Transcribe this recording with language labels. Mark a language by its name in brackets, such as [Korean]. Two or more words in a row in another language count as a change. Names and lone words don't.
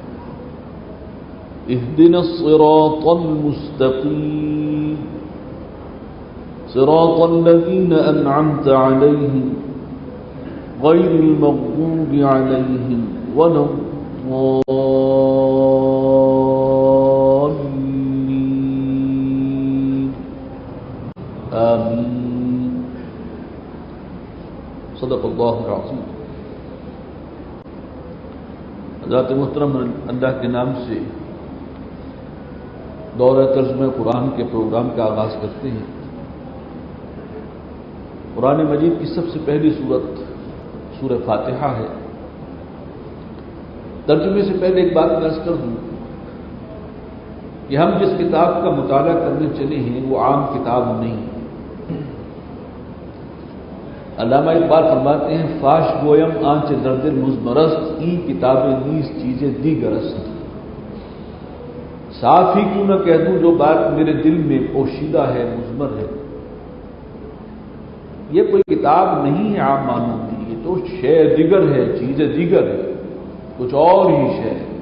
[Arabic] اهدنا الصراط المستقيم صراط الذين أنعمت عليهم غير المغضوب عليهم ولا الضالين آمين. صدق اللہ العظیم. [Urdu] حضرات محترم، اللہ کے نام سے دورہ ترجمہ قرآن کے پروگرام کا آغاز کرتے ہیں. قرآن مجید کی سب سے پہلی سورت سورہ فاتحہ ہے. ترجمے سے پہلے ایک بات میں عرض کر دوں کہ ہم جس کتاب کا مطالعہ کرنے چلے ہیں وہ عام کتاب نہیں. علامہ اقبال فرماتے ہیں [Persian] فاش گویم آنچ درد مزمرست این کتابیں نیز چیزیں دیگرست. [Urdu] صاف ہی کیوں نہ کہہ دوں جو بات میرے دل میں پوشیدہ ہے مضمر ہے. یہ کوئی کتاب نہیں ہے عام معنوں کی، یہ تو شے دیگر ہے، چیزیں دیگر ہے، کچھ اور ہی شے.